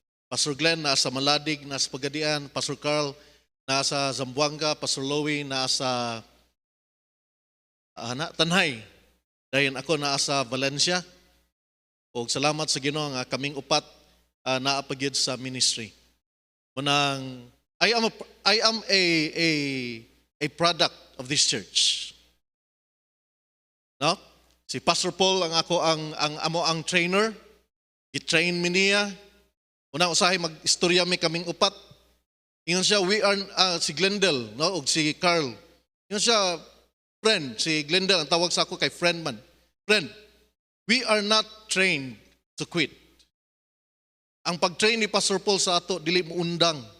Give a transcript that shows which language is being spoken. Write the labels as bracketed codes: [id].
[ceb] Pastor Glenn nasa Maladig, nasa Pagadian, Pastor Carl nasa Zamboanga, Pastor Louie nasa Tanhay. Dayon ako nasa Valencia. Og salamat sa Ginoo nga kaming upat naapagyud sa ministry. [en] Munang I am a product of this church. No? [ceb] Si Pastor Paul ang ako ang amo ang trainer. I-train mi niya. Una usahay mag-istorya mi kaming upat. Ingon siya we are si Glendale, no, og si Carl. Ingon siya friend, si Glendale ang tawag sa ako kay friend man. [en] Friend, we are not trained to quit. [ceb] Ang pag-train ni Pastor Paul sa ato dili mo undang.